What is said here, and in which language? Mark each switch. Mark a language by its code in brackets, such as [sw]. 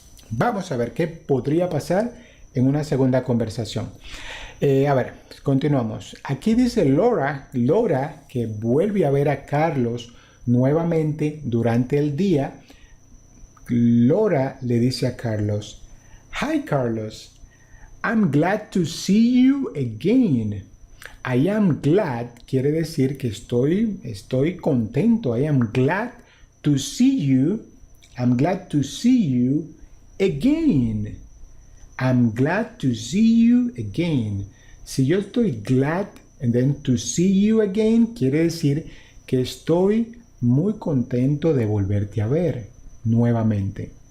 [es] Vamos a ver qué podría pasar en una segunda conversación. A ver, continuamos. Aquí dice Laura que vuelve a ver a Carlos nuevamente durante el día. [en] Laura le dice a Carlos, "Hi Carlos, I'm glad to see you again." [es] I am glad quiere decir que estoy contento. [en] I am glad to see you. I'm glad to see you again. I'm glad to see you again. Si yo estoy glad and then to see you again quiere decir que estoy muy contento de volverte a ver nuevamente.